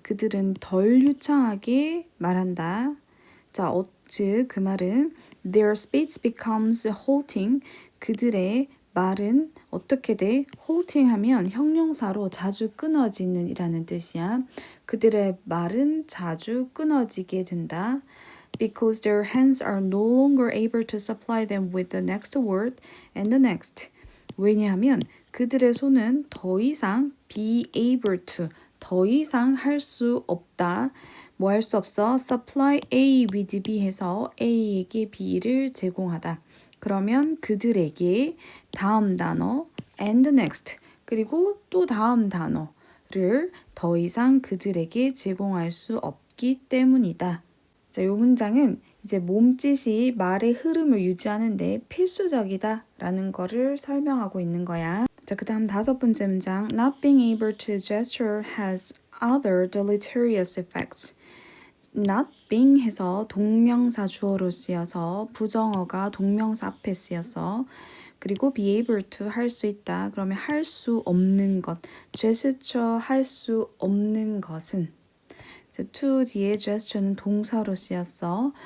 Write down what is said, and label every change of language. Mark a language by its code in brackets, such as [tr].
[ko] 그들은 덜 유창하게 말한다. 자, 즉 그 말은 [en] their speech becomes halting. [ko] 그들의 말은 어떻게 돼? halting 하면 형용사로 자주 끊어지는 이라는 뜻이야. 그들의 말은 자주 끊어지게 된다. [en] Because their hands are no longer able to supply them with the next word and the next. [ko] 왜냐하면 그들의 손은 더 이상 [en] be able to, [ko] 더 이상 할 수 없다. 뭐 할 수 없어? [en] supply A with B [ko] 해서 A에게 B를 제공하다. 그러면 그들에게 다음 단어 [en] and next [ko] 그리고 또 다음 단어를 더 이상 그들에게 제공할 수 없기 때문이다. 자, 이 문장은 이제 몸짓이 말의 흐름을 유지하는데 필수적이다 라는 거를 설명하고 있는 거야. 자, 그 다음 5번째 문장 [en] Not being able to gesture has other deleterious effects. [ko] Not being 해서 동명사 주어로 쓰여서 부정어가 동명사 앞에 쓰여서 그리고 [en] be able to [ko] 할 수 있다. 그러면 할 수 없는 것. gesture 할 수 없는 것은 to 뒤에 gesture는 동사로 쓰였어.